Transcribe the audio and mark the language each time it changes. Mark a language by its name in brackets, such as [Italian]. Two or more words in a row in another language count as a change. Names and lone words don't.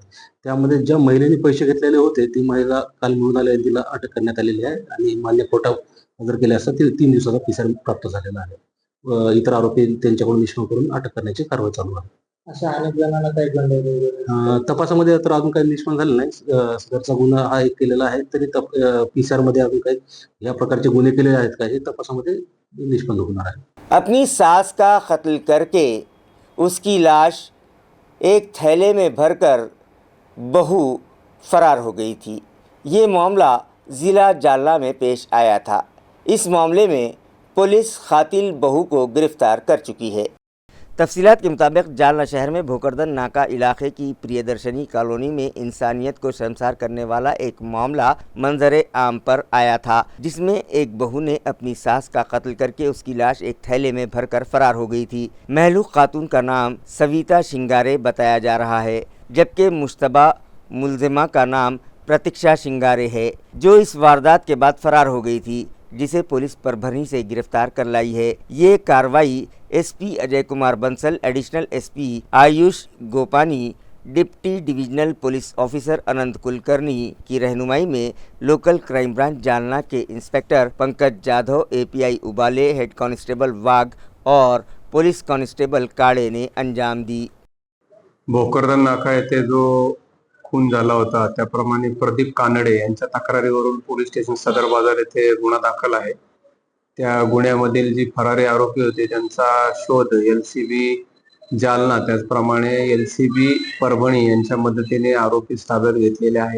[Marathi] त्यामध्ये ज्या महिलेने पैसे घेतलेले होते ती महिला काल मिळून आल्याने तिला अटक करण्यात आलेली आहे आणि मान्य कोर्टात हजर केले असता 3 दिवसाचा PCR प्राप्त झालेला आहे। इतर आरोपी त्यांच्याकडून निष्पन्न करून अटक करण्याची कारवाई चालू आहे। अशा अनेक जणांना काही दंड तपासामध्ये तर अजून काही निष्पन्न झालं नाही। सदरचा गुन्हा हा एक केलेला आहे, तरी PCR मध्ये अजून काही या प्रकारचे गुन्हे केलेले आहेत का हे तपासामध्ये निष्पन्न होणार आहे। [Urdu] اپنی ساس کا قتل کر کے اس کی لاش ایک تھیلے میں بھر کر بہو فرار ہو گئی تھی۔ یہ معاملہ ضلع جالنہ میں پیش آیا تھا۔ اس معاملے میں پولیس قاتل بہو کو گرفتار کر چکی ہے۔ تفصیلات کے مطابق جالنہ شہر میں بھوکردن ناکہ علاقے کی پریدرشنی کالونی میں انسانیت کو شرمسار کرنے والا ایک معاملہ منظر عام پر آیا تھا، جس میں ایک بہو نے اپنی ساس کا قتل کر کے اس کی لاش ایک تھیلے میں بھر کر فرار ہو گئی تھی۔ مہلوک خاتون کا نام سویتا شنگارے بتایا جا رہا ہے، جبکہ مشتبہ ملزمہ کا نام پرتیکشا شنگارے ہے، جو اس واردات کے بعد فرار ہو گئی تھی، جسے پولیس پربھنی سے گرفتار کر لائی ہے. یہ کارروائی ایس پی اجے کمار بنسل, [English] additional SP [Urdu] آیوش گوپانی, [English] deputy divisional police officer [Urdu] اننت کلکرنی کی رہنمائی میں [English] local crime branch [Urdu] جالنہ کے انسپکٹر پنکج جادھو، اے پی آئی اُبالے, [English] head constable [Urdu] واگھ اور [English] police constable [Urdu] کالے نے انجام دی. [Marathi] भोकरदन नाका येथे जो खून झाला होता त्याप्रमाणे प्रदीप कानडे यांच्या तक्रारीवरून पोलीस स्टेशन सदर बाजार येथे गुन्हा दाखल आहे। त्या गुन्ह्यामधील जी फरारी आरोपी होते त्यांचा शोध एलसीबी जालना त्याचप्रमाणे एलसीबी परभणी यांच्या मदतीने आरोपी ताब्यात घेतलेले आहे।